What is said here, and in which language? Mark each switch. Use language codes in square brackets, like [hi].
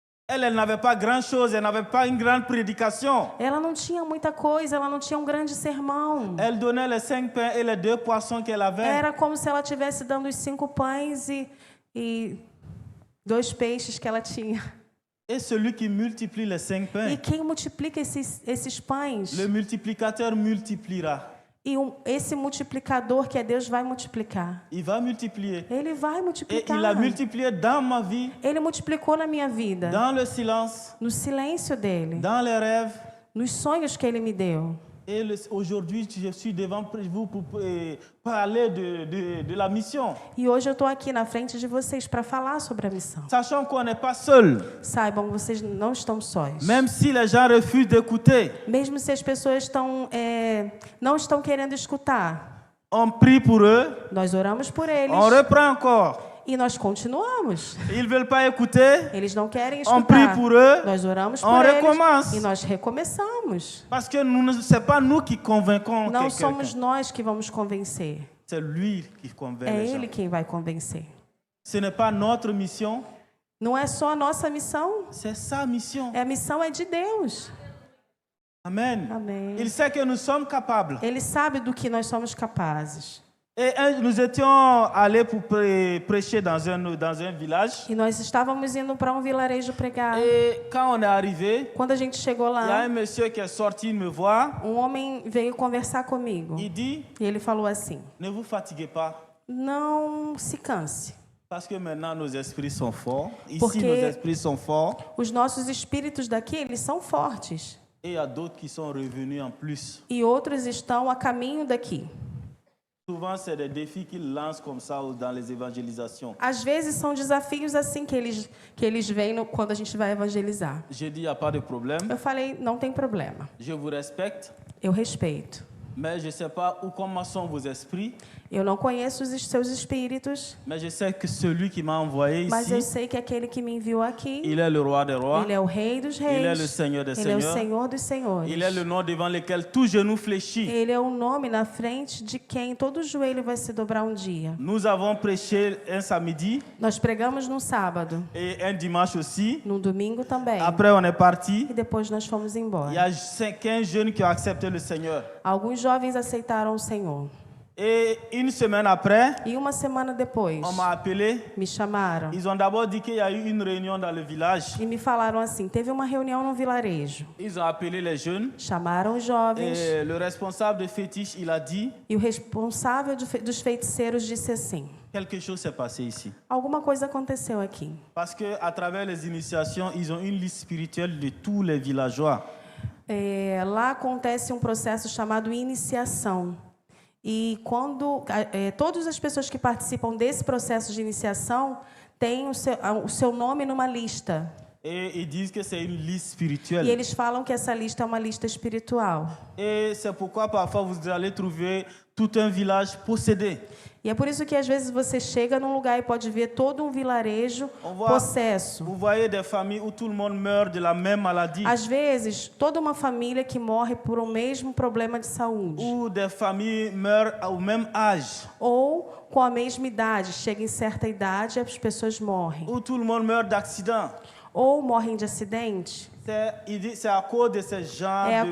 [fr] Elle n'avait pas grand-chose, elle n'avait pas une grande prédication. [pt] Ela não tinha muita coisa, ela não tinha um grande sermão. [fr] Elle donnait les 5 pains et les 2 poissons qu'elle avait. [pt] Era como se ela estivesse dando os 5 pães e 2 peixes que ela tinha. [fr] Et celui qui multiplie les 5 pains, [pt] E quem multiplica esses pães? [fr] le multiplicateur multipliera. [pt] E esse multiplicador que é Deus vai multiplicar. [fr] Il va multiplier. [pt] Ele vai [fr] Et [pt] multiplicar. [fr] il a multiplié dans ma vie, [pt] Ele multiplicou na minha vida. [fr] dans le silence, [pt] No silêncio dele. [fr] dans les rêves. [pt] Nos sonhos que ele me deu. [fr] Et aujourd'hui, je suis devant vous pour parler de la mission. [pt] E hoje eu estou aqui na frente de vocês para falar sobre a missão. [fr] Sachant qu'on n'est pas seul, [pt] Saibam, vocês não estão sós. [fr] même si les gens refusent d'écouter. [pt] Mesmo se as pessoas não estão querendo escutar, [fr] On prie pour eux, [pt] nós oramos por eles [fr] on reprend encore. [pt] e nós continuamos. [fr] Ils ne veulent pas écouter, [pt] Eles não querem [fr] on prie [pt] escutar. [fr] pour eux, [pt] Nós oramos [fr] on [pt] por [fr] recommence. [pt] eles e nós recomeçamos. [fr] Parce que ce n'est pas nous qui convaincons [pt] Não [fr] quelqu'un. [pt] somos nós que vamos convencer. [fr] C'est lui qui convainc [pt] É [fr] les [pt] Ele [fr] gens. [pt] quem vai convencer. [fr] Ce n'est pas notre mission, [pt] Não é só a nossa missão, [fr] c'est sa mission. [pt] a missão é de Deus. [fr] Amen. [pt] Amém. [fr] Il sait que nous sommes capables. [pt] Ele sabe do que nós somos capazes. [fr] Et nous étions allés pour prêcher dans un village. [pt] E nós estávamos indo para um vilarejo pregar. [fr] Et quand on est arrivé, [pt] Quando a gente chegou [fr] il y a [pt] lá, [fr] un monsieur qui est sorti me voir. [pt] um homem veio conversar comigo. [fr] Il dit, [pt] E ele falou assim: [fr] ne vous fatiguez pas, [pt] não se canse, [fr] parce que maintenant nos esprits sont forts. Ici, [pt] Porque- [fr] nos esprits sont forts. [pt] os nossos espíritos daqui, eles são fortes. [fr] Et il y a d'autres qui sont revenus en plus. [pt] E outros estão a caminho daqui. [fr] Souvent, c'est des défis qu'ils lancent comme ça dans les évangélisations. [pt] Às vezes são desafios assim que eles veem quando a gente vai evangelizar. [fr] J'ai dit, il n'y a pas de problème. [pt] Eu falei, não tem problema. [fr] Je vous respecte, [pt] Eu respeito. [fr] mais je ne sais pas comment sont vos esprits. [pt] Eu não conheço os seus espíritos, [fr] Mais je sais que celui qui m'a envoyé [pt] mas eu [fr] ici, [pt] sei que aquele que me enviou aqui, [fr] il est le roi des rois. [pt] ele é o Rei dos Reis. Ele é o Senhor dos Ele é o Senhores. Senhor dos Senhores. [fr] Il est le nom devant lequel tout genou fléchit. [pt] Ele é o nome na frente de quem todo joelho vai se dobrar um dia. [fr] Nous avons prêché un samedi [pt] Nós pregamos no sábado, [fr] et un dimanche aussi. [pt] no domingo também. [fr] Après, on est parti. [pt] E depois nós fomos [fr] Il y [pt] embora. [fr] a 15 jeunes qui ont accepté le Seigneur. [pt] Alguns jovens aceitaram o Senhor. [fr] Et une semaine après, [pt] E uma semana depois, [fr] on m'a appelé. [pt] me chamaram [fr] Ils ont d'abord dit qu'il y a eu une réunion dans le village. [pt] e me falaram assim, teve uma reunião no vilarejo. [fr] Ils ont appelé les jeunes. [pt] Chamaram os jovens [fr] Et le responsable de fétiche, il a dit, [pt] e o responsável dos feiticeiros disse assim, [fr] quelque chose s'est passé ici. [pt] alguma coisa aconteceu aqui. [fr] Parce qu'à travers les initiations, ils ont une liste spirituelle de tous les villageois. [pt] Lá acontece um processo chamado iniciação. E quando todas as pessoas que participam desse processo de iniciação têm o seu nome numa lista. [fr] Et ils disent que c'est une liste [pt] E [fr] spirituelle. [pt] eles falam que essa lista é uma lista espiritual. [fr] Et c'est pourquoi parfois vous allez trouver tout un village possédé. [pt] E é por isso que às vezes você chega num lugar e pode ver todo um vilarejo possesso. [fr] Vous voyez des familles où tout le monde meurt de la même maladie. [pt] Às vezes, toda uma família que morre por um mesmo problema de saúde. [fr] Ou des familles meurent au même âge. [pt] Ou com a mesma idade, chega em certa idade e as pessoas morrem. [fr] Où tout le monde meurt d'accident. [pt] Ou morrem de acidente. [fr] C'est à cause de ces genres